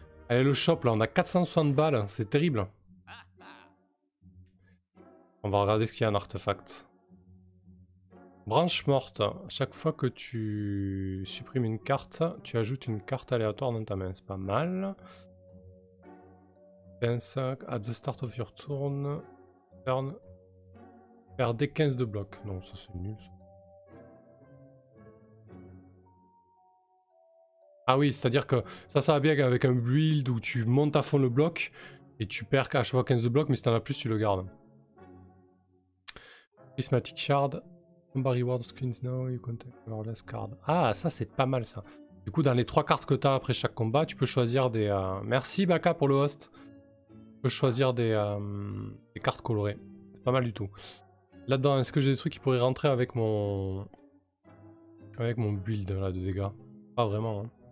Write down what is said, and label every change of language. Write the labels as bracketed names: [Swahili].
[French] Allez, le shop, là, on a 460 balles, c'est terrible. On va regarder ce qu'il y a en artefact. Branche morte. Chaque fois que tu supprimes une carte, tu ajoutes une carte aléatoire dans ta main. C'est pas mal. [English] At the start of your turn. [French] Perdez 15 de bloc. Non, ça c'est nul. Ça. Ah oui, c'est-à-dire que ça va bien avec un build où tu montes à fond le bloc et tu perds à chaque fois 15 de bloc, mais si t'en as plus, tu le gardes. [English] Prismatic Shard. Combat reward screens now, you contact less card. [French] Ah, ça c'est pas mal ça. Du coup, dans les 3 cartes que tu as après chaque combat, tu peux choisir des... Merci Baka pour le host. Tu peux choisir des cartes colorées. C'est pas mal du tout. Là-dedans, est-ce que j'ai des trucs qui pourraient rentrer avec mon... build là, de dégâts? Pas vraiment. Hein.